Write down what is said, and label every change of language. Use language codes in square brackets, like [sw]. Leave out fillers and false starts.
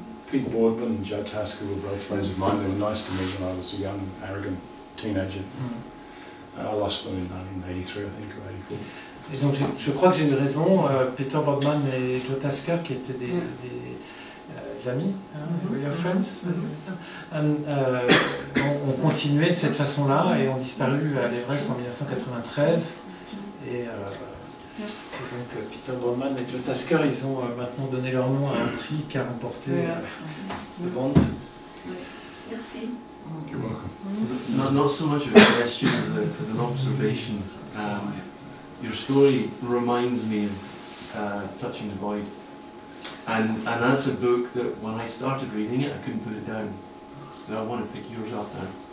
[en] Pete Boardman and Joe Tasker were both friends of mine. They were nice to me when I was a young, arrogant teenager. I lost them in 1983, I think, or 84. [fr] Et donc je crois que j'ai eu raison. Peter Boardman et Joe Tasker, qui étaient des amis, [en] your friends, [fr] ont continué de cette façon-là et ont disparu à l'Everest en 1993. Et donc Peter Boardman et Joe Tasker, ils ont maintenant donné leur nom à un prix qu'a remporté le Bond. Merci. [en] You're welcome. Not so much of a question as an observation. Your story reminds me of Touching the Void. And that's a book that when I started reading it, I couldn't put it down. So I want to pick yours up now.